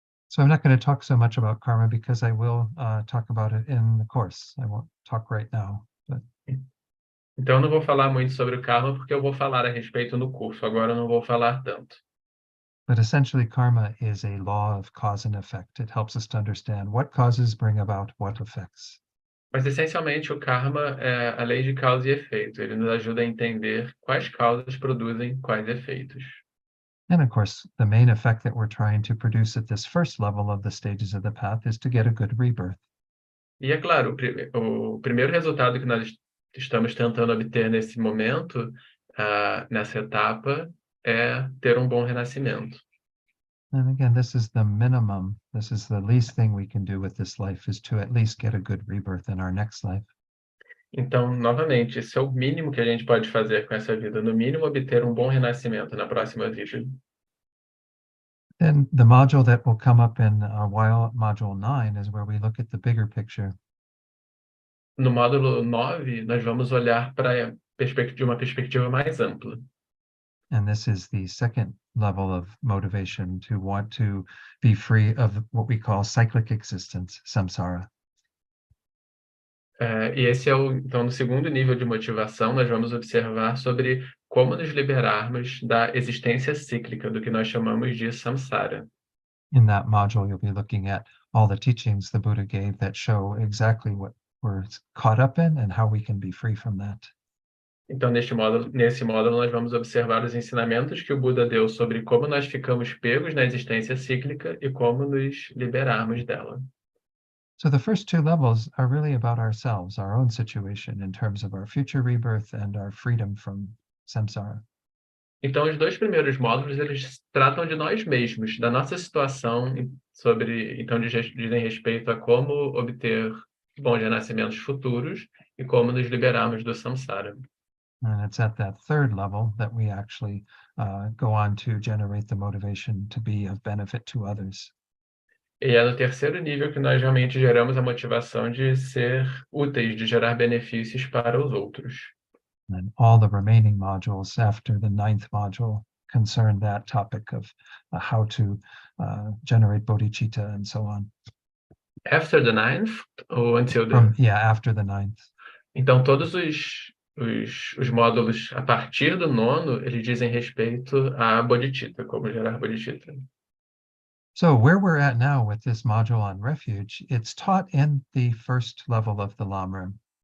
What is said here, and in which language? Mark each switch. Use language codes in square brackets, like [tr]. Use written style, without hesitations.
[en] So I'm not going to talk so much about karma because I will talk about it in the course. I won't talk right now. But... [pt] Então eu não vou falar muito sobre o karma porque eu vou falar a respeito no curso. Agora eu não vou falar tanto. [en] But essentially, karma is a law of cause and effect. It helps us to understand what causes bring about what effects. [pt] Mas essencialmente o karma é a lei de causa e efeito. Ele nos ajuda a entender quais causas produzem quais efeitos. [en] And of course, the main effect that we're trying to produce at this first level of the stages of the path is to get a good rebirth. [pt] E é claro, o primeiro resultado que nós estamos tentando obter nesse momento, nessa etapa, é ter um bom renascimento. [en] And again, this is the minimum. This is the least thing we can do with this life, is to at least get a good rebirth in our next life. [pt] Então, novamente, esse é o mínimo que a gente pode fazer com essa vida. No mínimo, obter um bom renascimento na próxima vida. [en] Then the module that will come up in a while, module 9, is where we look at the bigger picture. [pt] No módulo 9, nós vamos olhar para de uma perspectiva mais ampla. [en] And this is the second level of motivation, to want to be free of what we call cyclic existence, samsara. [pt] E esse é então, no segundo nível de motivação, nós vamos observar sobre como nos liberarmos da existência cíclica, do que nós chamamos de samsara. [en] In that module, you'll be looking at all the teachings the Buddha gave that show exactly what we're caught up in and how we can be free from that. [pt] Então, nesse módulo, nós vamos observar os ensinamentos que o Buda deu sobre como nós ficamos pegos na existência cíclica e como nos liberarmos dela. [en] So the first two levels are really about ourselves, our own situation in terms of our future rebirth and our freedom from samsara. [pt] Então, os dois primeiros módulos, eles tratam de nós mesmos, da nossa situação, então dizem respeito a como obter bons renascimentos futuros e como nos liberarmos do samsara. [en] And it's at that third level that we actually go on to generate the motivation to be of benefit to others. [pt] E é no terceiro nível que nós realmente geramos a motivação de ser úteis, de gerar benefícios para os outros. [en] And all the remaining modules after the 9th module concern that topic of how to generate bodhicitta and so on. After the 9th ou until the... After the 9th. [pt] Então, todos os módulos a partir do 9º, eles dizem respeito a bodhicitta, como gerar bodhicitta. [en] So where we're at now with this module on refuge, it's taught in the first level of the Lamrim.